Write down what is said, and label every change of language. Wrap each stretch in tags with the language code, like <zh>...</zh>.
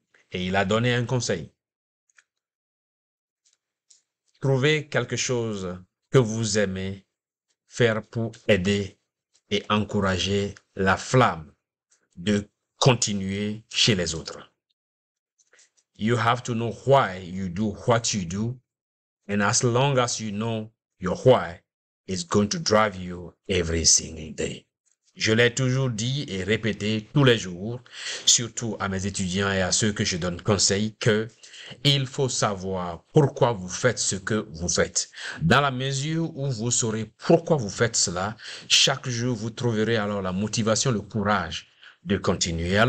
<fr>Et il a donné un conseil. Trouvez quelque chose que vous aimez faire pour aider et encourager la flamme de continuer chez les autres.</fr> <en>You have to know why you do what you do, and as long as you know your why, it's going to drive you every single day.</en> <fr>Je l'ai toujours dit et répété tous les jours, surtout à mes étudiants et à ceux que je donne conseil, que il faut savoir pourquoi vous faites ce que vous faites. Dans la mesure où vous saurez pourquoi vous faites cela, chaque jour vous trouverez alors la motivation, le courage de continuer.</fr>